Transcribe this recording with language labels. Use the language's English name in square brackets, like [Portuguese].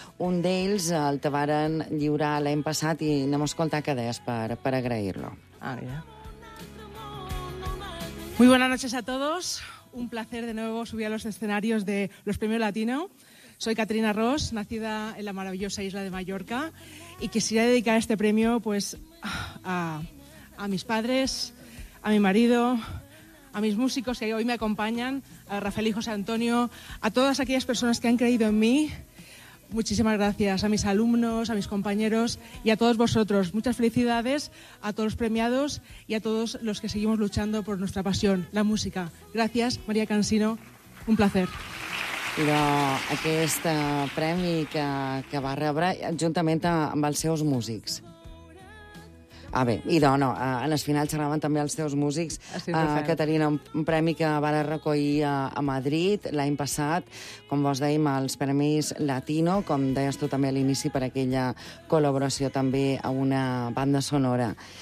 [Catalan] Un d'ells el te varen lliurar l'any passat i anem a escoltar què deies per agrair-lo. Ah, ja. [Spanish] Muy buenas noches a todos. Un placer de nuevo subir a los escenarios de los Premios Latino. Soy Caterina Ross, nacida en la maravillosa isla de Mallorca, y quisiera dedicar este premio pues a mis padres, a mi marido, a mis músicos que hoy me acompañan, a Rafael y José Antonio, a todas aquellas personas que han creído en mí. Muchísimas gracias a mis alumnos, a mis compañeros y a todos vosotros. Muchas felicidades a todos los premiados y a todos los que seguimos luchando por nuestra pasión, la música. Gracias, María Cansino. Un placer. [Catalan] Però aquest premi que va rebre juntament amb els seus músics. Ah, bé, idò, no, en el final xerraven també els teus músics. Caterina, un premi que va recollir a Madrid l'any passat, com vos dèiem, els Premis Latino, com deies tu també a l'inici, per aquella col·laboració també a una banda sonora.